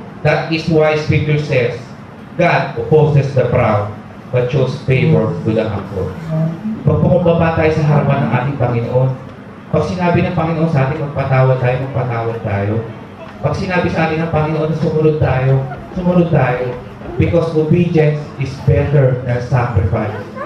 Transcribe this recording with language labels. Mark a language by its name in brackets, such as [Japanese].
[English] That is why Scripture says, God opposes the proud, but shows favor to the humble. [Filipino] Magpakumbaba tayo sa harapan ng ating Panginoon. Pag sinabi ng Panginoon sa atin, magpatawad tayo. Pag sinabi sa atin ng Panginoon na sumunod tayo. [English] Because obedience is better than sacrifice.